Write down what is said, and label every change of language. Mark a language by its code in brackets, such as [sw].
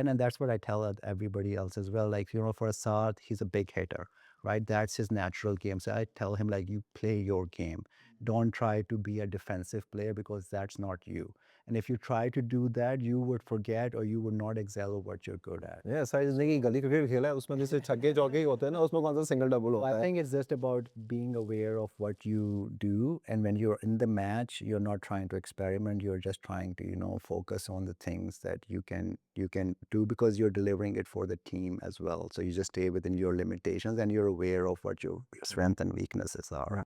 [en] And that's what I tell everybody else as well. Like, you know, for Assad, he's a big hitter, right? That's his natural game. So I tell him like you play your game. Don't try to be a defensive player because that's not you. And if you try to do that, you would forget or you would not excel at what you're good at. [hi] Yeah, सारी जिंदगी गली cricket खेला है उसमें जैसे छक्के चौके ही होते हैं ना उसमें कौन सा सिंगल डबल [en] So I [hi] होता है [en] think it's just about being aware of what you do. And when you're in the match, you're not trying to experiment. You're just trying to, you know, focus on the things that you can do because you're delivering it for the team as well. So you just stay within your limitations and you're aware of what your strengths and weaknesses are.